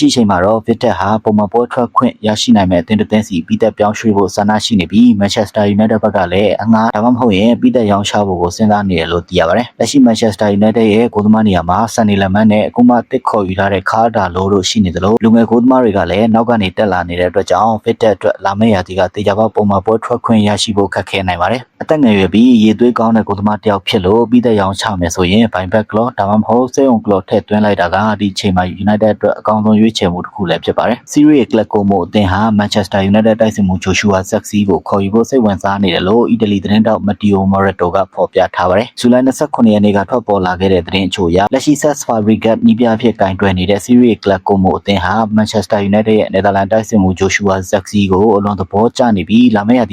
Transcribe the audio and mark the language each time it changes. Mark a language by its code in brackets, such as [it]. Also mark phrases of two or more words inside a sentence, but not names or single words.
[my] အချိန်မှာတော့ Fit ဟာပုံမှန်ပွဲထွက်ခွင့်ရရှိနိုင်မဲ့အသင်းတစ်သင်းစီပြီးသက်ပြောင်းရွှေ့ဖို့ဆန္ဒရှိနေပြီး Manchester United ဘက်ကလည်းအငှားဒါမှမဟုတ်ရင်ပြီးသက်ရောင်းချဖို့ကိုစဉ်းစားနေတယ်လို့သိရပါတယ်။လက်ရှိ Manchester United ရဲ့ဂိုးသမားနေရာမှာ Sonny Lemon နဲ့အခုမှတစ်ခေါ်ယူထားတဲ့ Carvalho တို့ရှိနေသလိုလူငယ်ဂိုးသမားတွေကလည်းနောက်ကနေတက်လာနေတဲ့အတွက်ကြောင့် Fit အတွက်လာမယ့်ရာသီကတေချာပေါက်ပုံမှန်ပွဲထွက်ခွင့်ရရှိဖို့ခက်ခဲနိုင်ပါတယ်။အသက်ငယ်ရွယ်ပြီးရေသွေးကောင်းတဲ့ဂိုးသမားတစ်ယောက်ဖြစ်လို့ပြီးသက်ရောင်းချမယ်ဆိုရင် [en] buyback clause [my] ဒါမှမဟုတ် [en] sell on clause [my] ထည့်သွင်းလိုက်တာကဒီချိန်မှာ United အတွက်အကောင်းဆုံးရွေးချယ်မှုတစ်ခု လည်းဖြစ်ပါတယ်။ Serie A Club Como အသင်းဟာ Manchester United တိုက်စစ်မှု Joshua Zirkzee ကိုခေါ်ယူဖို့စိတ်ဝင်စားနေတယ်လို့အီတလီသတင်းတောက် Matteo Moretto ကဖော်ပြထားပါတယ်။ဇူလိုင်29ရက်နေ့ကထွက်ပေါ်လာခဲ့တဲ့သတင်းအချို့အ ရလက်ရှိ Cesc Fabregas နီးပြအဖြစ်ကင်တွယ်နေတဲ့ Serie A Club Como အသင်းဟာ Manchester United ရဲ့ Netherlands တိုက်စစ်မှု Joshua Zirkzee ကိုအလွန်သဘောကျနေပြီးလာမယ့်ရာသီ